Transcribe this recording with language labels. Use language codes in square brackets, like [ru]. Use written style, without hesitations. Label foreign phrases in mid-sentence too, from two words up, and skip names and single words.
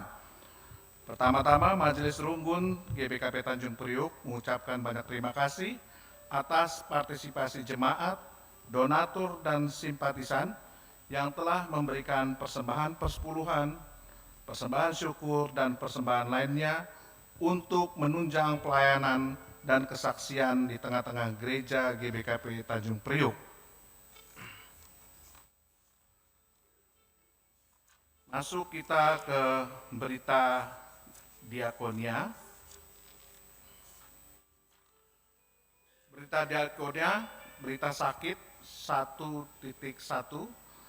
[id] Pertama-tama Majelis Runggun GBKP Tanjung Priuk mengucapkan banyak terima kasih atas partisipasi jemaat, donatur dan simpatisan yang telah memberikan persembahan persepuluhan, persembahan syukur dan persembahan lainnya untuk menunjang pelayanan dan kesaksian di tengah-tengah gereja GBKP Tanjung Priuk. Masuk kita ke berita diakonia. Berita diakonia, berita sakit 1.1.